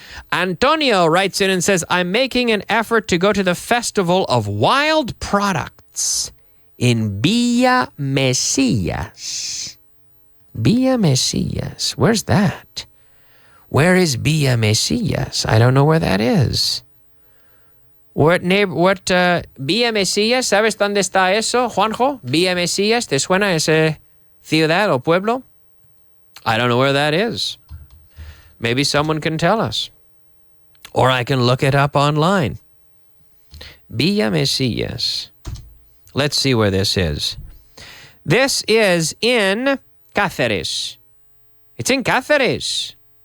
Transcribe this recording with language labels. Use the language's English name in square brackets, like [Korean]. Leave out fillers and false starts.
[English] Antonio writes in and says, I'm making an effort to go to the Festival of Wild Products in Villa Mesillas. Villa Mesillas. Where's that? Where is Villa Mesillas? I don't know where that is. Villa Mesillas? [Spanish] ¿Sabes dónde está eso, Juanjo? Villa Mesillas. ¿Te suena ese ciudad o pueblo? [English] I don't know where that is. Maybe someone can tell us. Or I can look it up online. Villa Mesillas. Let's see where this is. This is in Cáceres. It's in Cáceres.